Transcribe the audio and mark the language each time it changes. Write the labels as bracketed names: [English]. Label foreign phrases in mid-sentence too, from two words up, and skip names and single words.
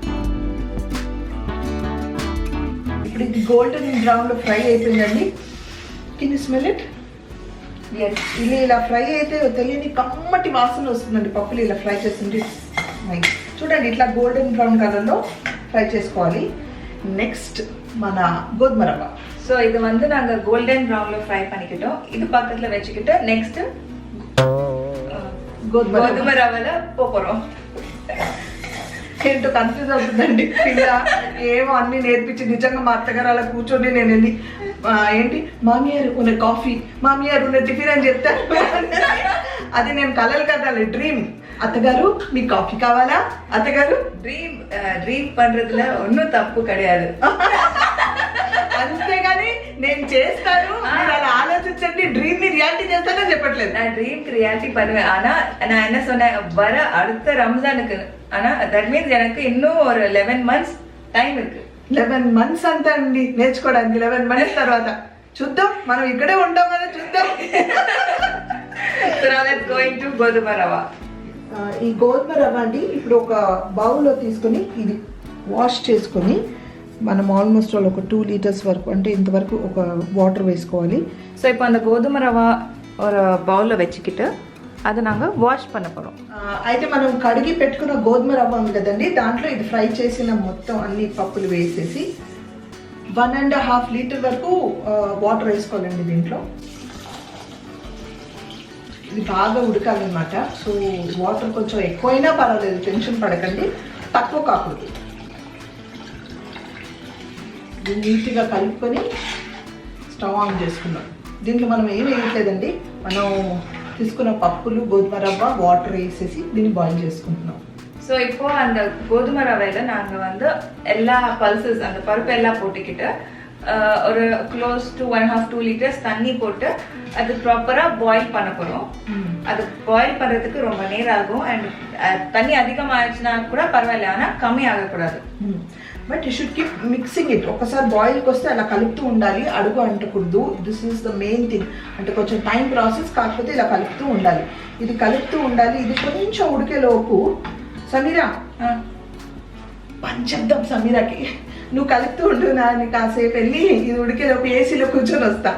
[Telugu] ఇప్పుడు ఇది [English] golden brownలో [Telugu] ఫ్రై అయిపోయిందండి. [English] Can you smell it? [Telugu] ఇది ఇలా ఫ్రై అయితే తెలియని కమ్మటి వాసన వస్తుందండి. పప్పులు ఇలా ఫ్రై చేస్తుంటే చూడండి, ఇట్లా [English] golden brown colorలో [Telugu] ఫ్రై చేసుకోవాలి. నెక్స్ట్ మన గోధుమ రవ్వ. [Tamil] ஸோ இது வந்து நாங்கள் [English] golden brownல் fry [Tamil] பண்ணிக்கிட்டோம். இது பக்கத்தில் வச்சுக்கிட்டு நெக்ஸ்ட் [Telugu] గోధుమ రవ్వలో పోపోరం. ఏంటో కన్ఫ్యూజ్ అవుతుందండి పిల్ల. ఏమో అన్ని నేర్పించి నిజంగా మా అత్తగారు అలా కూర్చొని నేను వెళ్ళి ఏంటి మామియారు ఉన్న కాఫీ, మామియారు ఉన్న టిఫిన్ అని చెప్తాను. అది నేను కలలు కదా, డ్రీమ్. అత్తగారు మీకు కాఫీ కావాలా? అత్తగారు [Tamil] డ్రీమ్ పண்றதுல ஒன்றும் தப்பு கிடையாது. [Telugu] అంతేగాని నేను చేస్తాను, మీరు అలా ఆలోచించండి. డ్రీమ్ ని రియాలిటీ చేస్తానని చెప్పట్లేదు. [Tamil] நான் ட்ரீம்க்கு ரியாலிட்டி பண்ணுவேன். ஆனா நான் என்ன சொன்னேன், வர அடுத்த ரம்ஜானுக்கு, ஆனா [English] that means [Tamil] எனக்கு இன்னும் ஒரு 11 [English] months time [Tamil] இருக்கு. 11 [Telugu] months అంతా అండి నేర్చుకోవడానికి. 11 months తర్వాత చూద్దాం, మనం ఇక్కడే ఉంటాం కదా, చూద్దాం. [English] So now let's go into [Telugu] గోధుమ రవ్వ. ఈ గోధుమ రవ్వ అండి ఇప్పుడు ఒక బౌల్లో తీసుకొని ఇది వాష్ చేసుకొని మనం ఆల్మోస్ట్ ఒక 2 liters వరకు, అంటే ఇంతవరకు ఒక వాటర్ వేసుకోవాలి. [Tamil] ஸோ இப்போ அந்த கோதுமை ரவா ஒரு பவுலில் வச்சுக்கிட்டு அதை நாங்கள் வாஷ் பண்ண போகிறோம். [Telugu] అయితే మనం కడిగి పెట్టుకున్న గోధుమ రవ్వ ఉంది కదండి, దాంట్లో ఇది ఫ్రై చేసిన మొత్తం అన్ని పప్పులు వేసేసి 1.5 liter వరకు వాటర్ వేసుకోవాలండి దీంట్లో. ఇది బాగా ఉడకాలన్నమాట. సో వాటర్ కొంచెం ఎక్కువైనా పర్వాలేదు, టెన్షన్ పడకండి, తక్కువ కాకూడదు. ఇది నీట్గా కలుపుకొని [English] stove on [Telugu] చేసుకున్నాం. దీంట్లో మనం ఏం వేయట్లేదండి, మనం తీసుకున్న పప్పులు, గోధుమ రవ్వ, వాటర్ వేసేసి దీన్ని బాయిల్ చేసుకుంటున్నాం. [Tamil] ஸோ இப்போ அந்த கோதுமை ரவையில் நாங்கள் வந்து எல்லா பல்சஸ், அந்த பருப்பு எல்லாம் போட்டுக்கிட்டு ஒரு [English] close to [Tamil] 1.5-2 liters தண்ணி போட்டு அது ப்ராப்பராக பாயில் பண்ண போகிறோம். அது பாயில் பண்ணுறதுக்கு ரொம்ப நேரம் ஆகும். அண்ட் தண்ணி அதிகமாகிடுச்சுன்னா கூட பரவாயில்ல, ஆனால் கம்மி ஆகக்கூடாது. [English] But you should keep mixing it. [Telugu] ఒకసారి బాయిల్కి వస్తే అలా కలుపుతూ ఉండాలి, అడుగు అంటకూడదు. [English] This is the main thing. [Telugu] అంటే కొంచెం [English] time process, [Telugu] కాకపోతే ఇలా కలుపుతూ ఉండాలి. ఇది కలుపుతూ ఉండాలి. ఇది కొంచెం ఉడికేలోపు సమీరా పంచేద్దాం. సమీరాకి నువ్వు కలుపుతూ ఉండు, నాని కాసేపు వెళ్ళి ఇది ఉడికేలోపు ఏసీలో కూర్చొని వస్తా.